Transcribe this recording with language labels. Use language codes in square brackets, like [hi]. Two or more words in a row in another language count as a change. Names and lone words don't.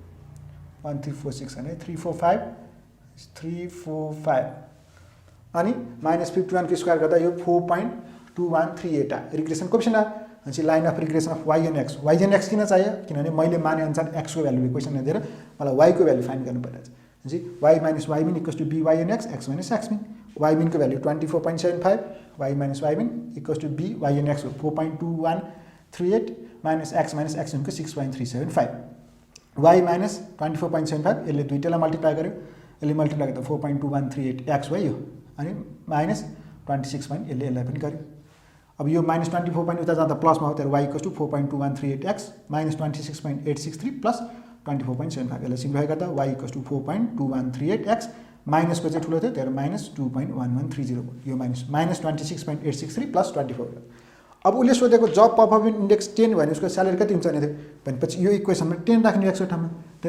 [ne] 1346 हैन 345 अनि माइनस 51 को स्क्वायर गर्दा यो 4.2138 आ [en] regression coefficient [ne] आ अनि [en] line of regression of y n x [ne] किन चाहियो किनभने मैले माने अनुसार x को [en] value equation [ne] दिएर मलाई y को [en] value find [ne] गर्नु पर्छ जी [en] y minus y min equals to b y n x x minus x min y min [ne] को भ्यालु 24.75 [en] y minus y min equals to b y n x 4.2138 minus x min [ne] को 6.375 [en] y minus [ne] 24.75 यसले दुईटैलाई मल्टिप्लाई गर्यो यसले मल्टिप्लाई गर्दा 4.2138 x भयो अनि [en] minus 26 point [ne] यसले यसलाई पनि गर्यो अब यो माइनस 24 point उता जाँदा प्लसमा हो तर [en] y equals to 4.2138 x minus 26.863 plus 24.75 [ne] यसलाई सिम्प्लिफाई गर्दा [en] y equals to 4.2138 x minus [ne] को चाहिँ ठुलो थियो तर माइनस 2.1130 यो माइनस 26.863 प्लस 24 अब उसले सोधेको जब [en] performance index [ne] 10 भने उसको स्यालेरी कति हुन्छ भने भनेपछि यो इक्वेसनमा 10 राख्ने x को ठाउँमा तर